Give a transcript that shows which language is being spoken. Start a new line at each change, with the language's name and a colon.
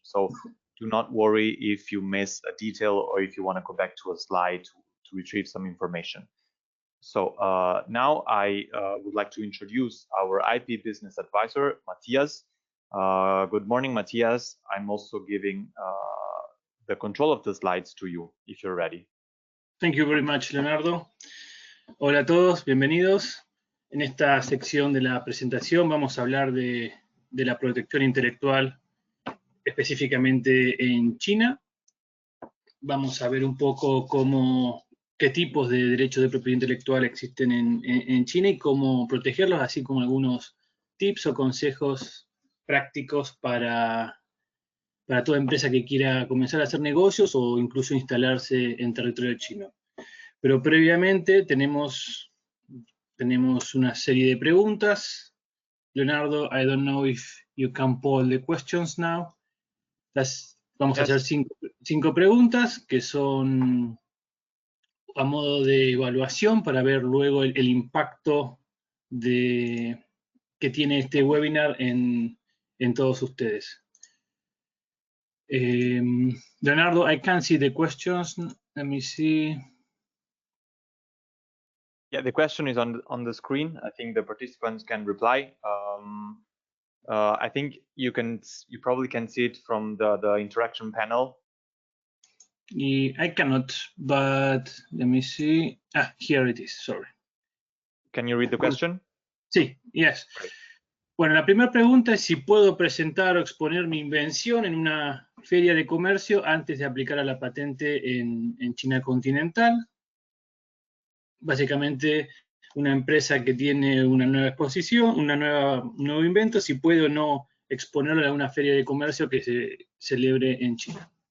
English: So do not worry if you miss a detail or if you want to go back to a slide to retrieve some information. So now I would like to introduce our IP business advisor, Matthias. Good morning, Matthias. I'm also giving the control of the slides to you, if you're ready. Thank you very much, Leonardo.
Spanish: Hola a todos, bienvenidos. En esta sección de la presentación vamos a hablar de la protección intelectual específicamente en China. Vamos a ver un poco qué tipos de derechos de propiedad intelectual existen en China y cómo protegerlos, así como algunos tips o consejos prácticos para toda empresa que quiera comenzar a hacer negocios o incluso instalarse en territorio chino. Pero previamente tenemos una serie de preguntas.
English: Leonardo, I don't know if you can poll the questions now.
Spanish: Vamos a hacer cinco preguntas que son a modo de evaluación para ver luego el impacto que tiene este webinar en todos ustedes.
English: Leonardo, I can't see the questions. Let me see. Yeah, the question is on the screen. I think the participants can reply. I think you probably can see it from the interaction panel. I cannot, but let me see. Here it is. Sorry. Can you read the question? Sí, yes. Great.
Spanish: Bueno, la primera pregunta es si puedo presentar o exponer mi invención en una feria de comercio antes de aplicar a la patente en China continental. Básicamente, una empresa que tiene una nueva exposición, un nuevo invento, si puede o no exponerlo a una feria de comercio que se celebre en China.